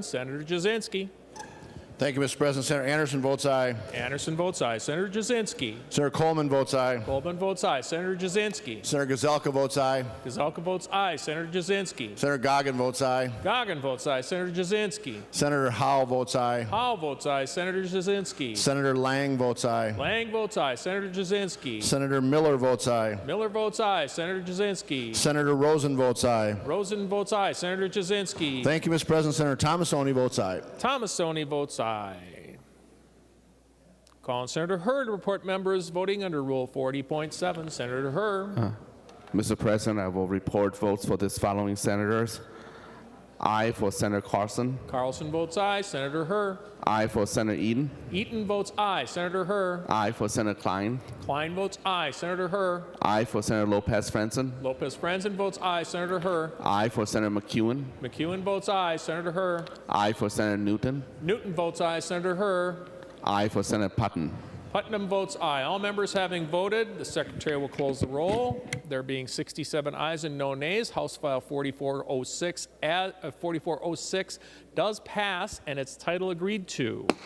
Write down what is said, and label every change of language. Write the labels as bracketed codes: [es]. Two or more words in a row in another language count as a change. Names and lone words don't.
[en] Senator Jasinski. Thank you, Mr. President. Senator Anderson votes aye. Anderson votes aye. Senator Jasinski. Senator Coleman votes aye. Coleman votes aye. Senator Jasinski. Senator Gazelka votes aye. Gazelka votes aye. Senator Jasinski. Senator Goggin votes aye. Goggin votes aye. Senator Jasinski. Senator Howell votes aye. Howell votes aye. Senator Jasinski. Senator Lang votes aye. Lang votes aye. Senator Jasinski. Senator Miller votes aye. Miller votes aye. Senator Jasinski. Senator Rosen votes aye. Rosen votes aye. Senator Jasinski. Thank you, Mr. President. Senator Thomasoni votes aye. Thomasoni votes aye. Calling Senator Hurd to report members voting under Rule 40.7. Senator Hurd. Mr. President, I will report votes for this following senators. Aye for Senator Carlson. Carlson votes aye. Senator Hurd. Aye for Senator Eden. Eaton votes aye. Senator Hurd. Aye for Senator Klein. Klein votes aye. Senator Hurd. Aye for Senator Lopez Franzen. Lopez Franzen votes aye. Senator Hurd. Aye for Senator McEwen. McEwen votes aye. Senator Hurd. Aye for Senator Newton. Newton votes aye. Senator Hurd. Aye for Senator Putnam. Putnam votes aye. All members having voted, the secretary will close the roll. There being 67 ayes and no nays, House File 4406 does pass and its title agreed to.